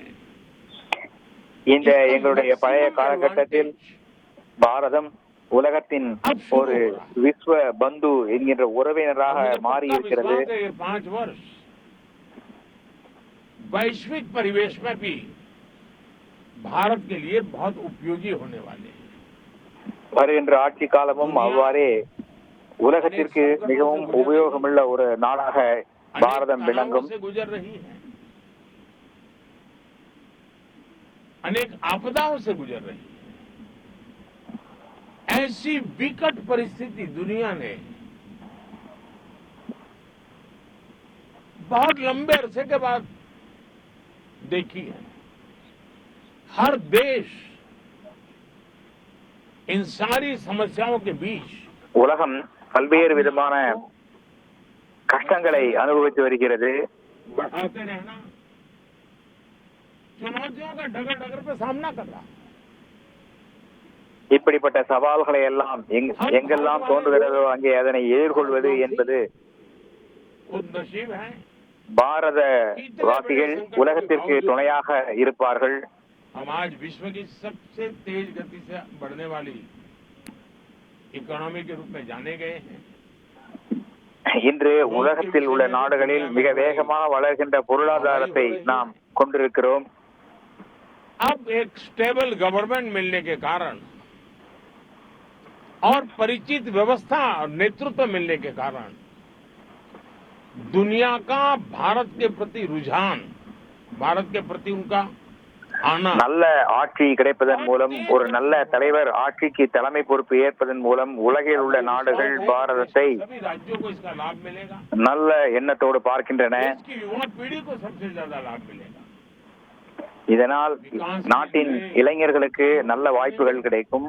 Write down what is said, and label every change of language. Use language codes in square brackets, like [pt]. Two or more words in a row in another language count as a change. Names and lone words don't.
[ta] இந்த எங்களுடைய பழைய காலகட்டத்தில் பாரதம் உலகத்தின் ஒரு விஸ்வ பந்து என்கின்ற உறவினராக மாறி இருக்கிறது. [hi] 5 वर्ष वैश्विक परिवेश में भी भारत के लिए बहुत उपयोगी होने वाले हैं. [ta] வருகின்ற ஆட்சி காலமும் அவ்வாறே உலகத்திற்கு மிகவும் உபயோகமுள்ள ஒரு நாடாக பாரதம் விளங்கும். [hi] गुजर रही है, अनेक आपदाओं से गुजर रही है. ऐसी विकट परिस्थिति दुनिया ने बहुत लंबे अरसे के बाद देखी है. हर देश इन सारी समस्याओं के बीच [ta] உலகம் பல்வேறு விதமான கஷ்டங்களை அனுபவித்து வருகிறது. [hi] बढ़ाते रहना, चुनौतियों का डगर डगर पे सामना कर रहा है. [ta] இப்படிப்பட்ட சவால்களை எல்லாம் எங்கெல்லாம் தோன்றுகிறதோ அங்கே அதனை எதிர்கொள்வது என்பது பாரத வாசிகள் உலகத்திற்கு துணையாக இருப்பார்கள். [hi] हम आज विश्व की सबसे तेज गति से बढ़ने वाली इकोनॉमी के रूप में जाने गए हैं. [ta] இன்று உலகத்தில் உள்ள நாடுகளில் மிக வேகமாக வளர்கின்ற பொருளாதாரத்தை நாம் கொண்டிருக்கிறோம். [hi] अब एक [en] stable government [hi] मिलने के कारण और परिचित व्यवस्था और नेतृत्व मिलने के कारण दुनिया का भारत के प्रति रुझान, भारत के प्रति उनका आना, [ta] நல்ல ஆட்சி கிடைப்பதன் மூலம் ஒரு நல்ல தலைவர் ஆட்சிக்கு தலைமை பொறுப்பு ஏற்பதன் மூலம் உலகில் உள்ள நாடுகள் பாரதத்தை [hi] राज्यों को इसका लाभ मिलेगा. [ta] நல்ல எண்ணத்தோடு பார்க்கின்றன. [hi] इसकी युवा पीढ़ी को सबसे ज्यादा लाभ मिलेगा. [ta] இதனால் நாட்டின் இளைஞர்களுக்கு நல்ல வாய்ப்புகள் கிடைக்கும்.